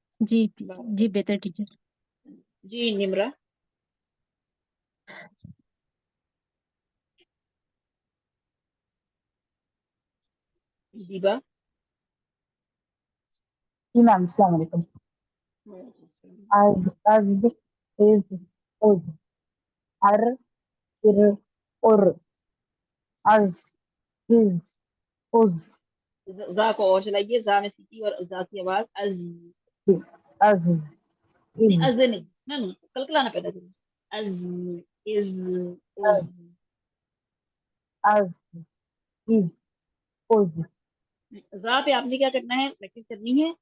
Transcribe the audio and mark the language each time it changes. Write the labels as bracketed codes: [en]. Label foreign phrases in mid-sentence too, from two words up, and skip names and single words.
[ur] جی جی بہتر ٹیچر. جی نمرہ. دیبا. جی میم [ar] السلام علیکم. از از از ار ار ار از از [ur] زا کو اور چلائیے، زا میں سیٹی اور زا کی آواز از. از نہیں از نہیں، نہ کلکلانا پیدا کریں. از از از از از از زا پہ آپ نے کیا کرنا ہے، پریکٹس کرنی ہے.